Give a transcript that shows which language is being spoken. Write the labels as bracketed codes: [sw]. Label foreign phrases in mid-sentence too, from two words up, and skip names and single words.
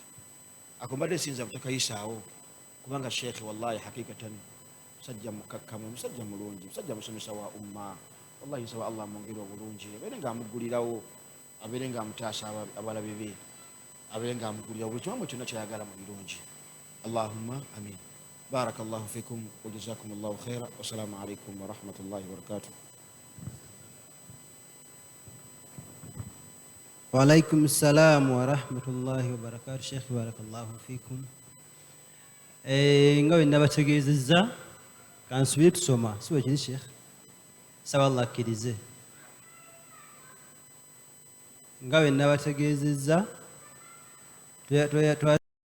[lg] ako mbadde sinza butakayisaawo, kubanga sheikh [ar] والله حقيقة [lg] musajja mukakkamu, musajja mulungi, musajja musomesa wa umma. wallahi nsaba Allah amwongere obulungi, abeere nga amugulirawo, abeere nga amutaasa abalabe be, abeere nga amugulirawo buli kimu kyonna kyayagala mu birungi. [ar] اللهم آمين. بارك الله فيكم وجزاكم الله خيرا والسلام عليكم ورحمة الله وبركاته. وعليكم السلام ورحمة الله وبركاته. شيخ بارك الله فيكم. [lg] ngawe nabategeezezza kansubire tusoma siwe kiri sheikh saba Allah akkirize. ngawe nabategeezezza